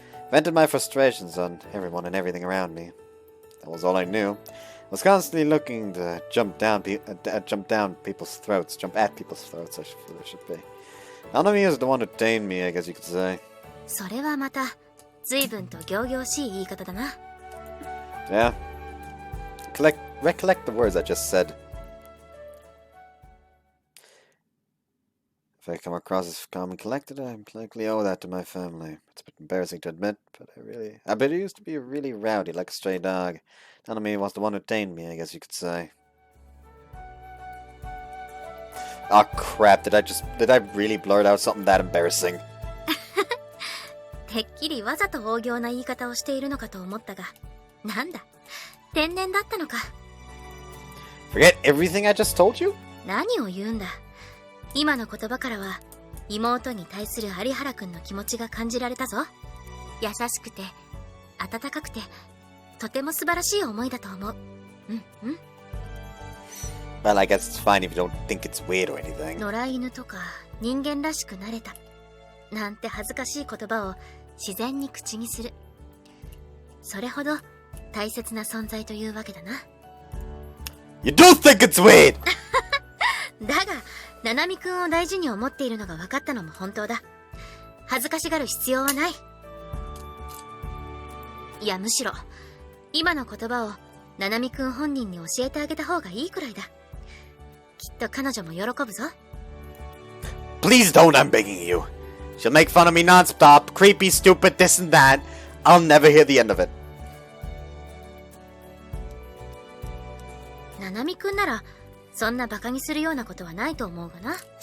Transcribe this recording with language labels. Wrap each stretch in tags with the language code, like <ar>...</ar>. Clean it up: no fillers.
<en>Vented my frustrations on everyone and everything around me. That was all I knew. I was constantly looking to jump at people's throats, I should be. Nanami is the one who tamed me, I guess you could say.</en> <ja>それはまた随分と仰々しい言い方だな。</ja> <en>Yeah. Recollect the words I just said. If I come across as calm and collected, I likely owe that to my family. It's a bit embarrassing to admit, but I used to be really rowdy, like a stray dog. Nanami was the one who tamed me, I guess you could say. Oh crap, did I really blurt out something that embarrassing?</en> <ja>てっきりわざと大行な言い方をしているのかと思ったが、なんだ、天然だったのか。</ja> <en>Forget everything I just told you?</en> <ja>何を言うんだ。今の言葉からは妹に対する有原くんの気持ちが感じられたぞ。優しくて温かくてとても素晴らしい思いだと思う。うんうん。</ja> <en>Well, I guess it's fine if you don't think it's weird or anything.</en> <ja>野良犬とか人間らしくなれたなんて恥ずかしい言葉を自然に口にする。それほど大切な存在というわけだな。</ja> <en>You do think it's weird!</en> <ja>だがナナミくんを大事に思っているのが分かったのも本当だ。恥ずかしがる必要はない。いやむしろ今の言葉をナナミくん本人に教えてあげた方がいいくらいだ。きっと彼女も喜ぶぞ。</ja> <en>Please don't, I'm begging you. She'll make fun of me non-stop, creepy, stupid, this and that. I'll never hear the end of it.</en> <ja>ナナミくんならそんなバカにするようなことはないと思うがな。</ja>